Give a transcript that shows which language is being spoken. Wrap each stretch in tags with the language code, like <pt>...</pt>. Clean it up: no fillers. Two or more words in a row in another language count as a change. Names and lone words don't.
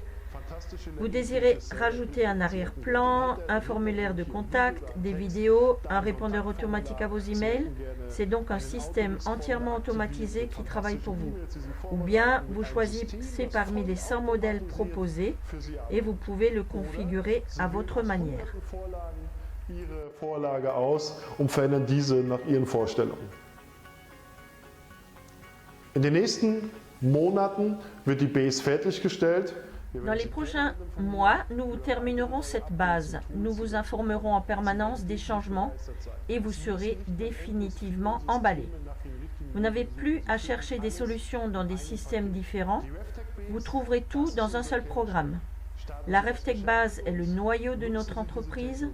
<fr>Vous désirez rajouter un arrière-plan, un formulaire de contact, des vidéos, un répondeur automatique à vos emails. C'est donc un système entièrement automatisé qui travaille pour vous. Ou bien vous choisissez parmi les 100 modèles proposés et vous pouvez le configurer à votre manière.</fr> <de>Ihre Vorlage aus und verändern diese nach Ihren Vorstellungen. In den nächsten Monaten wird die Base fertiggestellt.</de> <fr>Dans les prochains mois, nous terminerons cette base. Nous vous informerons en permanence des changements et vous serez définitivement emballé. Vous n'avez plus à chercher des solutions dans des systèmes différents. Vous trouverez tout dans un seul programme. La RevTech Base est le noyau de notre entreprise.</fr>